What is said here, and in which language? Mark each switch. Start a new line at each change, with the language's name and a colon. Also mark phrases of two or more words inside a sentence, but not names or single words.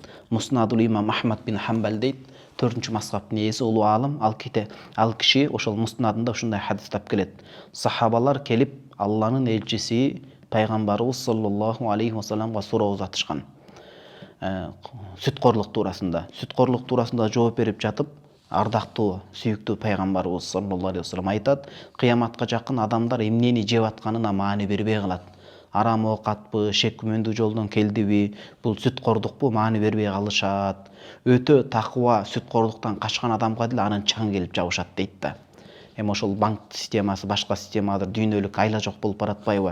Kyrgyz: Муснадул имам Ахмад бин Хамбал дейт. 4-чү мазхабтын ээси улуу алым, ал киши ошол муснадында ушундай хадис тап келет. Сахабалар келип Алланын элчиси пайгамбарыбыз
Arabic: صلى الله عليه وسلم
Kyrgyz: суроо узатышкан. Сүткорлук туурасында. Сүткорлук туурасында жооп берип жатып, ардактуу, сүйүктүү пайгамбарыбыз
Arabic: صلى الله عليه وسلم
Kyrgyz: айтат, кыяматка жакын адамдар эмнени жеп атканына маани бербей калат. Арам оокатпы, шек күмөндүү жолдон келдиби, бул сүткордукпу, маани бербей калышат. Өтө такыба сүткорлуктан качкан адамга деле анын чаңы келип жабышат дейт да. Эми ошол банк системасы, башка системадыр, дүйнөлүк айла жок болуп баратпайбы?